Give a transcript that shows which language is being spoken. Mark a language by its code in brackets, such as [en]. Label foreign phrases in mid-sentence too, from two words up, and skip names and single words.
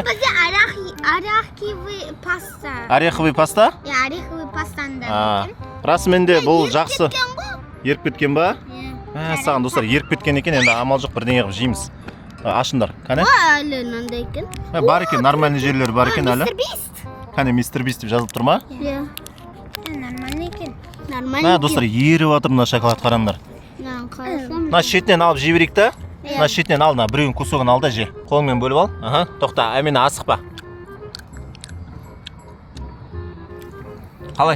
[ru] ореховый паста. Ореховый паста? [kk] Иә, [ru] ореховый пастаны [kk] да. Расымен де бұл жақсы. Еріп кеткен ба? Иә. Саған достар еріп кеткен екен, енді амал жоқ, бірдеңе қылып жейміз. Ашыңдар, қане? Әлі мынандай екен. Бар екен, нормальный жерлер бар екен әлі. Mr. Beast. Қане Mr. Beast деп жазылып тұр ма? Иә. Нормальный екен. Нормальный. Достар, еріп жатыр мына шоколад, қараңдар. Мына шетінен алып жей берейік та. Мына шетінен ал, біреуін кусогын ал да же. Қолыңмен бөліп ал. Тоқта, әмені асықпа. Қалай?